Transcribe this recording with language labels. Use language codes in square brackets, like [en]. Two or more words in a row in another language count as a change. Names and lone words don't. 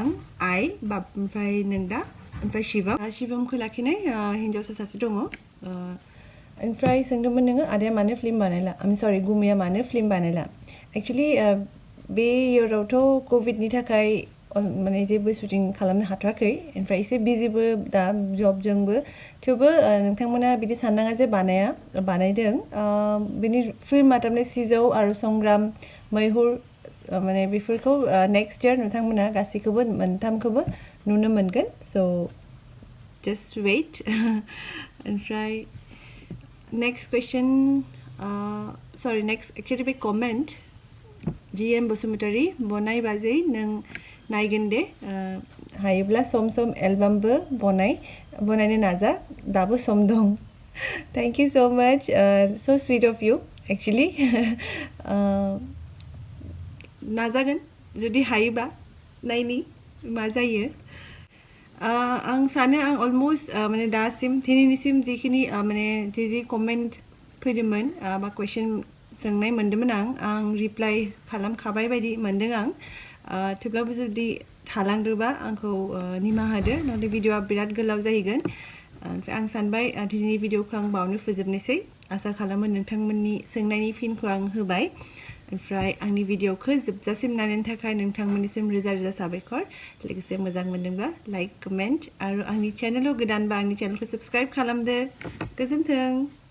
[brx] आइ ओमफ्राय नोंदा ओमफ्राय शिवमखौ लाखिनाय हिन्जावसा सासे दङ ओमफ्राय सोंदोंमोन नोङो आदाया मानो फिल्म बानायला आम सरि गुमैया मानो फिल्म बानायला एक्चुअलि बे इयारावथ' कभिडनि थाखाय माने जेबो शुटिं खालामनो हाथ'वाखै ओमफ्राय एसे बिजिबो दा जबजोंबो थेवबो नोंथांमोना बिदि साननाङा जे बानायदों बिनि फिल्मा थारमाने सिजौ आरो संग्राम मैहुर माने बेफोरखौ नेक्स्ट इयार नोंथांमोना गासैखौबो मोनथामखौबो नुनो मोनगोन सो just wait ओमफ्राय [en] next question sorry next actually [brx] बे comment GM बसुमतारी बनाय बाजै नों नायगोन दे हायोब्ला सम सम एलबामबो बनायनो नाजा दाबो सम दं [en] thank you so much so sweet of you actually [brx] नाजागोन जुदि हायोबा नायनि मा जायो आं सानो आं अलमोस्ट माने दासिम दिनैनिसिम जिखिनि माने जि कमेन्ट फैदोंमोन बा कुइसन सोंनाय मोन्दोंमोन आं रिप्लाइ खालामखाबाय बायदि मोन्दों आं थेवब्लाबो जुदि थालांदोंबा आंखौ निमाहा होदो नङाब्ला भिडिअआ बिराद गोलाव जाहैगोन ओमफ्राय आं सानबाय दिनैनि भिडिअखौ आं बावनो फोजोबनोसै आसा खालामो नोंथांमोननि सोंनायनि फिनखौ आं होबाय ओमफ्राय आंनि भिडिअखौ जोबजासिम नायनायनि थाखाय नोंथांमोननिसिम रोजा रोजा साबायखर लोगोसे मोजां मोनदोंब्ला [en] like comment [brx] आरो आंनि चेनेलाव गोदानबा आंनि चेनेलखौ साबस्क्राइब खालामदो गोजोन्थों